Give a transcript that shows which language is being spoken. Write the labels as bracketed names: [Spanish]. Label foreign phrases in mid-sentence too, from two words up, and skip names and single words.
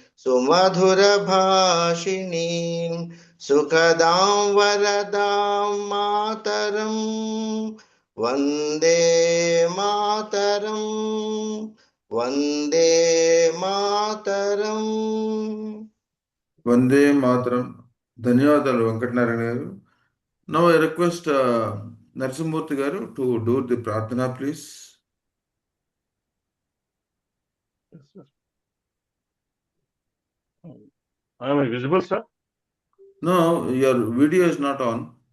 [Sanskrit] सुमधुरभाषिणीं सुखदां वरदां मातरं वन्दे मातरं वन्दे मातरम् Vande Mataram. [Telugu] ధన్యవాదాలు వెంకటనారాయణ గారు. [English] Now I request Narasimhamurthy garu to do the Pradhana, please. Yes, sir. Am I visible, sir? No, your video is not on.